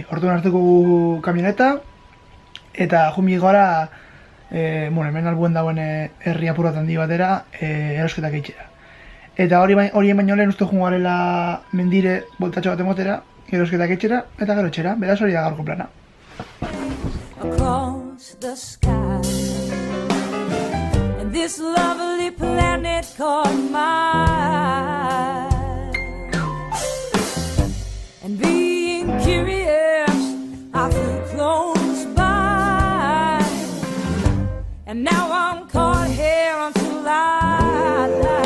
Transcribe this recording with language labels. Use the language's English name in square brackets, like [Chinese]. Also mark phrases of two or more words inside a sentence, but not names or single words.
[Basque] Orduan hartuko kamioneta eta jumi gara hemen albuen dagoen herri apurrat handi batera erosketak itxera. Eta hori baino lehen uste joan garela mendire boltatxo bat emotera, erosketak itxera eta gero etxera, beraz hori da gaurko plana. [English] Across the sky, and this lovely planet called mine. And being curious, I flew close by, and now I'm caught here until I die.